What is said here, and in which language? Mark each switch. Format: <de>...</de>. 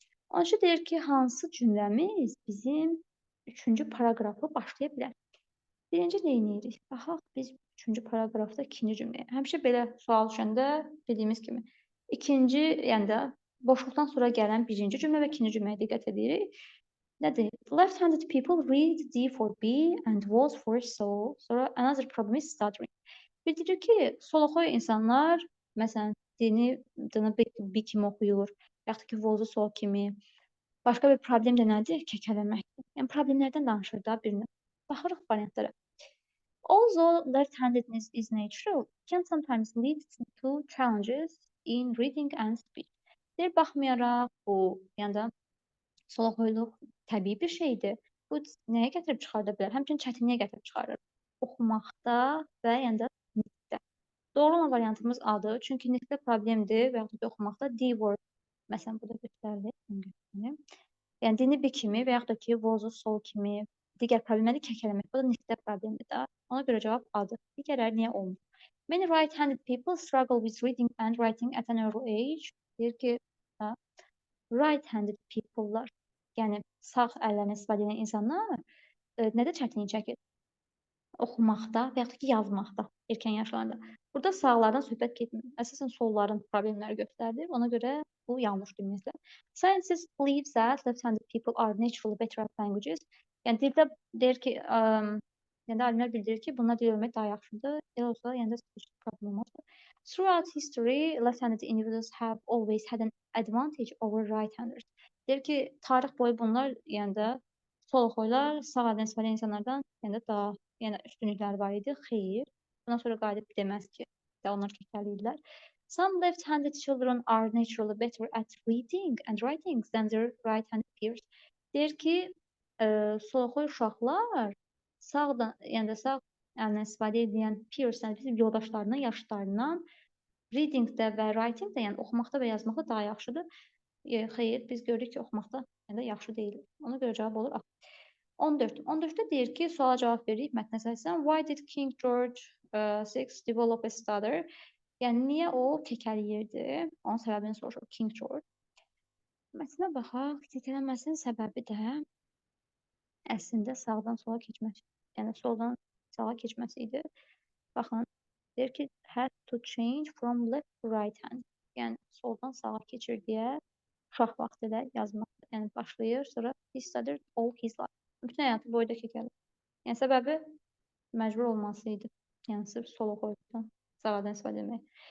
<az>13-cü deyir ki, hansı cümləmiz bizim 3-cü paraqrafı başlaya bilər? Birinci neyinirik? Baxaq biz 3-cü paraqrafda 2-ci cümləyə. Həmişə belə sual düşəndə bildiyimiz kimi ikinci, yəni də boşluqdan sonra gələn birinci cümlə və ikinci cümləyə diqqət edirik. Nədir?</az> <en>Left-handed people read D for B and was for so.</en> <az>Sonra</az> <en>another problem is stuttering.</en> <az>Bildirir ki, soloxoy insanlar, məsələn, dini B kimi oxuyur, yaxud ki, vozu sol kimi. Başqa bir problem də nədir? Kəkələməkdir. Yəni, problemlərdən danışır da birini. Baxırıq variantlara.</az> <en>Although left-handedness is natural, can sometimes lead to challenges in reading and speech.</en> <az>Deyir, baxmayaraq bu, yəni də soloxoyluq təbii bir şeydir. Bu nəyə gətirib çıxarda bilər? Həmçinin çətinliyə gətirib çıxarır. Oxumaqda və yəni də nitqdə. Doğru olan variantımız A-dır. Çünki nitqdə problemdir və yaxud da oxumaqda</az> <en>D word.</en> <az>Məsələn, burada göstərilir. Yəni, dini B kimi və yaxud da ki, vozu sol kimi digər problemləri kəkələmək. Bu da nitqdə problemdir də. Ona görə cavab A-dır. Digərləri niyə olmur?</az> <en>Many right-handed people struggle with reading and writing at an early age.</en> <az>Deyir ki,</az> <en>right-handed people-</en> <az>lar, yəni sağ əllərini istifadə edən insanlar nədə çətinlik çəkir? Oxumaqda və yaxud da ki, yazmaqda erkən yaşlarında. Burada sağlardan söhbət getmir. Əsasən solların problemləri göstərilir. Ona görə bu yanlış dinləyicilər.</az> <en>Scientists believe that left-handed people are naturally better at languages.</en> <az>Yəni dildə deyir ki, yəni də alimlər bildirir ki, bunlar dil öyrənmək daha yaxşıdır. Elə olsa, yəni də problem olmaz.</az> <en>Throughout history, left-handed individuals have always had an advantage over right-handers.</en> <az>Deyir ki, tarix boyu bunlar, yəni də soloxoylar sağ əldən istifadə edən insanlardan yəni də daha üstünlükləri var idi. Xeyr. Bundan sonra qayıdıb deməz ki, onlar kəkəliyirlər.</az> <en>Some left-handed children are naturally better at reading and writing than their right-handed peers.</en> <az>Deyir ki, soloxoy uşaqlar sağdan, yəni də sağ əllə istifadə edən peers, yəni bizim yoldaşlarından, yaşlarından readingdə və writingdə, yəni oxumaqda və yazmaqda daha yaxşıdır. Xeyr, biz görürük ki, oxumaqda yəni də yaxşı deyil. Ona görə cavab olur A. 14. 14-də deyir ki, suala cavab veririk mətnə əsasən.</az> <en>Why did King George VI develop a stutter?</en> <az>Yəni, niyə o kəkəliyirdi? Onun səbəbini soruşur King George. Mətnə baxaq. Kəkələnməsinin səbəbi də əslində sağdan sola keçməsi, yəni soldan sağa keçməsi idi. Baxın, deyir ki,</az> <en>had to change from left to right hand.</en> <az>Yəni, soldan sağa keçir deyə uşaq vaxtı ilə yazmaq, yəni başlayır, sonra</az> <en>he stuttered all his life.</en> <az>Bütün həyatı boyda kəkəlir. Yəni, səbəbi məcbur olması idi. Yəni, sırf soloxoydan sağdan istifadə etmək.</az>